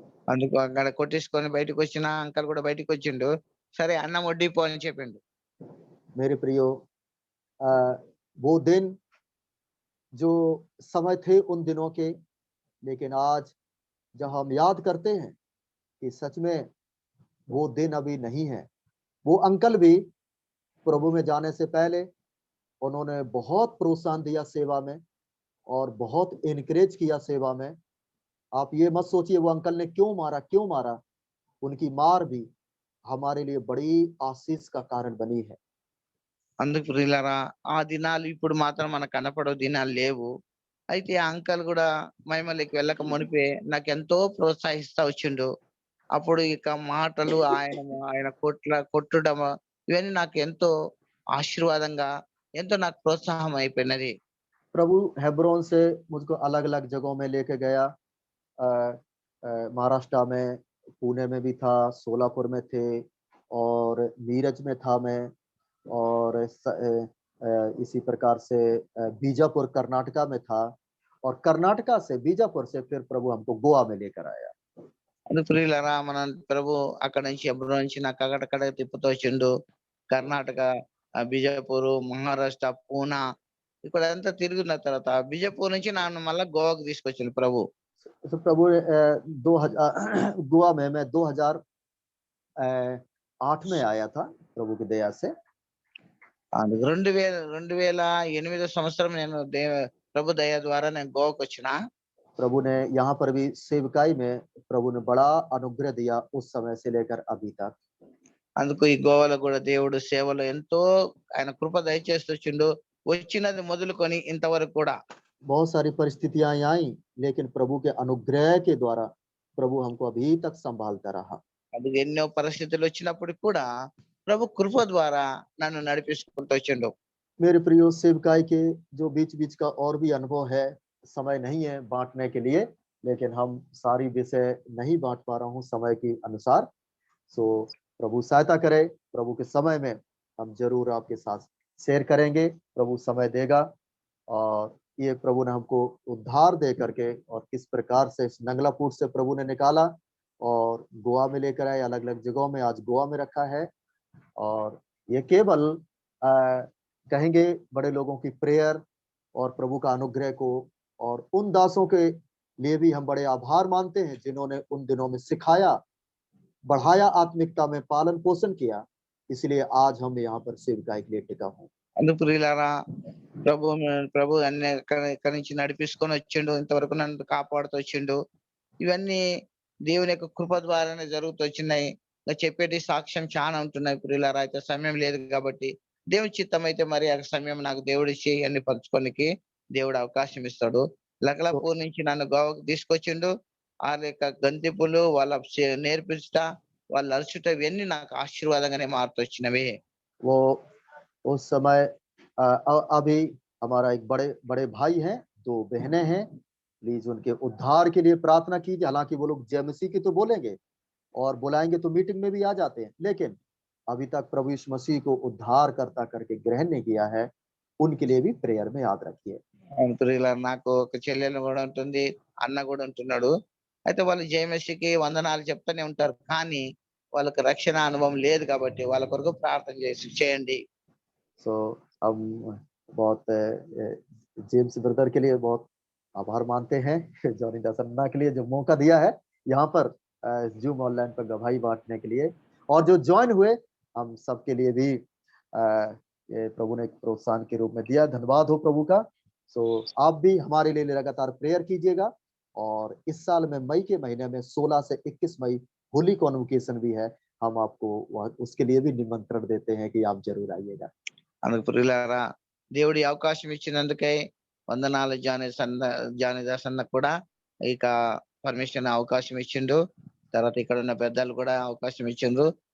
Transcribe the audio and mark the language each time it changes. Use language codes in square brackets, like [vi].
[te] అందుకు అక్కడ కొట్టేసుకొని బయటకు వచ్చిన అంకల్ కూడా బయటకు వచ్చిండు. సరే అన్నం వడ్డిపో అని చెప్పిండు. [hi] मेरे प्रियो, वो दिन जो समय थे उन दिनों के, लेकिन आज जब हम याद करते हैं कि सच में वो दिन अभी नहीं है। वो अंकल भी प्रभु में जाने से पहले उन्होंने बहुत प्रोत्साहन दिया सेवा में और बहुत इनकरेज किया सेवा में। आप ये मत सोचिए वो अंकल ने क्यों मारा। उनकी मार भी हमारे लिए बड़ी आशीष का कारण बनी है। [te] అందుకు ప్రియులారా ఆ దినాలు ఇప్పుడు మాత్రం మనకు కనపడవు, దినాలు లేవు. అయితే ఆ అంకల్ కూడా మహిమలోకి వెళ్ళక మునిపే నాకెంతో ప్రోత్సహిస్తా వచ్చిండు. అప్పుడు ఇక మాటలు ఆయన కొట్టడం ఇవన్నీ నాకు ఎంతో ఆశీర్వాదంగా, ఎంతో నాకు ప్రోత్సాహం అయిపోయినది. [hi] प्रभु हेब्रोन से मुझको अलग-अलग जगहों में लेके गया। महाराष्ट्र में, पुणे में भी था, सोलापुर में थे और नीरज में था मैं और इसी प्रकार से बीजापुर कर्नाटका में था और कर्नाटका से बीजापुर से फिर प्रभु हमको गोवा में लेकर आया। [te] అందుకు ప్రియులారా మన ప్రభు అక్కడ నుంచి హెబ్రోన్ నుంచి నాకు అక్కడక్కడ తిప్పుతూ వచ్చిండు. కర్ణాటక, బిజాపూర్, మహారాష్ట్ర, పూనా ఇక్కడంతా తిరిగిన తర్వాత బిజాపూర్ నుంచి నన్ను మళ్ళా గోవాకు తీసుకొచ్చిండు ప్రభు. [hi] तो प्रभु 2000 गोवा में मैं 2008 में आया था प्रभु की दया से। [te] 2008 సంవత్సరం నేను ప్రభు దయ ద్వారా నేను గోవాకు వచ్చిన. [hi] प्रभु ने यहाँ पर भी सेवकाई में प्रभु ने बड़ा अनुग्रह दिया उस समय से लेकर अभी तक। [te] అందుకు ఈ గోవాలో కూడా దేవుడు సేవలో ఎంతో ఆయన కృప దయచేస్తూ వచ్చిండు. వచ్చినది మొదలుకొని ఇంతవరకు కూడా [hi] बहुत सारी परिस्थितियां आई, लेकिन प्रभु के अनुग्रह के द्वारा प्रभु हमको अभी तक संभालता रहा। [te] అది ఎన్నో పరిస్థితులు వచ్చినప్పటికి కూడా ప్రభు కృప ద్వారా నన్ను నడిపించుకుంటూ వచ్చిండు. [hi] मेरे प्रियो, सेवकाई के जो बीच-बीच का और भी अनुभव है, समय नहीं है बांटने के लिए, लेकिन हम सारी विषय नहीं बांट पा रहा हूँ समय के अनुसार। सो प्रभु सहायता करे, प्रभु के समय में हम जरूर आपके साथ शेयर करेंगे। प्रभु समय देगा और ये प्रभु ने हमको उद्धार दे करके और किस प्रकार से इस नंगलापुर से प्रभु ने निकाला और गोवा में लेकर आए, अलग-अलग जगहों में आज गोवा में रखा है। और ये केवल कहेंगे बड़े लोगों की प्रेयर और प्रभु का अनुग्रह को, और उन दासों के लिए भी हम बड़े आभार मानते हैं जिन्होंने उन दिनों में सिखाया, बढ़ाया, आत्मिकता में पालन पोषण किया। इसलिए आज हम यहाँ पर सेवकाई के लिए टिका हूँ। [te] అందుకు ప్రియులారా ప్రభు అన్ని ఇక్కడి నుంచి నడిపించుకొని వచ్చిండు. ఇంతవరకు నన్ను కాపాడుతూ వచ్చిండు. ఇవన్నీ దేవుని యొక్క కృప ద్వారానే జరుగుతూ వచ్చినాయి. చెప్పేటి సాక్ష్యం చాలా ఉంటున్నాయి ప్రియులారా. అయితే సమయం లేదు కాబట్టి దేవుని చిత్తం అయితే మరి ఆ సమయం నాకు దేవుడు ఇచ్చి అన్ని పంచుకోనికి దేవుడు అవకాశం ఇస్తాడు. లకలాపూర్ నుంచి నన్ను గోవాకు తీసుకొచ్చిండు. వాళ్ళ యొక్క గంతిపులు, వాళ్ళ నేర్పించుట, వాళ్ళు అరుచుట ఇవన్నీ నాకు ఆశీర్వాదంగానే మారుతూ వచ్చినవి. [hi] वो उस समय अभी हमारा एक बड़े भाई हैं, 2 बहनें हैं। प्लीज उनके उद्धार के लिए प्रार्थना कीजिए। हालांकि वो लोग जय मसीह की तो बोलेंगे और बुलाएंगे तो मीटिंग में भी आ जाते हैं, लेकिन अभी तक प्रभु यीशु मसीह को उद्धार करता करके ग्रहण नहीं किया है। उनके लिए भी प्रेयर में याद रखिए। [te] ప్రియులారా నాకు ఒక చెల్లెలు కూడా ఉంటుంది, అన్న కూడా ఉంటున్నాడు. అయితే వాళ్ళు జయమసికి వందనాలు చెప్తూనే ఉంటారు, కానీ వాళ్ళకి రక్షణ అనుభవం లేదు కాబట్టి వాళ్ళ కొరకు ప్రార్థన చేయండి. [hi] सो हम बहुत जेम्स ब्रदर के लिए बहुत आभार मानते हैं, जॉनी दासन्ना के लिए जो मौका दिया है यहाँ पर जूम ऑनलाइन पर गवाही बांटने के लिए, और जो ज्वाइन हुए हम सबके लिए भी ये प्रभु ने एक प्रोत्साहन के रूप में दिया। धन्यवाद हो प्रभु का। सो आप भी हमारे लिए लगातार प्रेयर कीजिएगा। और इस साल में मई के महीने में 16 से 21 मई होली कॉन्वोकेशन भी है। हम आपको उसके लिए भी निमंत्रण देते हैं कि आप जरूर आइएगा। [te] అందుకు ప్రియులారా దేవుడి అవకాశం ఇచ్చినందుకై వందనాలు. జానదాస్ అన్న కూడా ఇక పర్మిషన్ అవకాశం ఇచ్చిండు. తర్వాత ఇక్కడ ఉన్న పెద్దలు కూడా అవకాశం ఇచ్చిండ్రు.